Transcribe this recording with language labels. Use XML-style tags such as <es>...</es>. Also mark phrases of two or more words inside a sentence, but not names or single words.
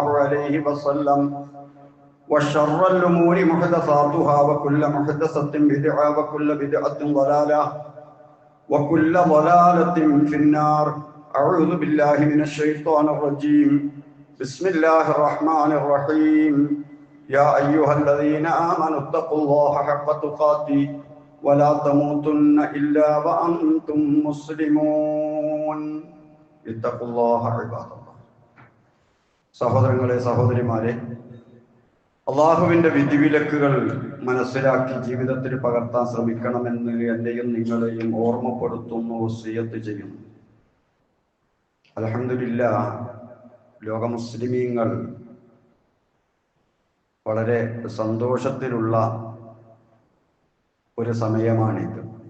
<ar>عليه وسلم وشر الأمور محدثاتها وكل محدثة بدعة وكل بدعة ضلالة وكل ضلالة في النار أعوذ بالله من الشيطان الرجيم بسم الله الرحمن الرحيم يا أيها الذين آمنوا اتقوا الله حق تقاته ولا تموتن إلا وأنتم مسلمون اتقوا الله عباد الله.</ar> <ml>സഹോദരങ്ങളെ സഹോദരിമാരെ, അള്ളാഹുവിൻ്റെ വിധിവിലക്കുകൾ മനസ്സിലാക്കി ജീവിതത്തിൽ പകർത്താൻ ശ്രമിക്കണമെന്ന് എന്നെയും നിങ്ങളെയും ഓർമ്മപ്പെടുത്തുന്നു, വസിയ്യത്ത് ചെയ്യുന്നു. അൽഹംദുലില്ലാഹ്, ലോക മുസ്ലിമീങ്ങൾ വളരെ സന്തോഷത്തിലുള്ള ഒരു സമയമാണിത്.</ml>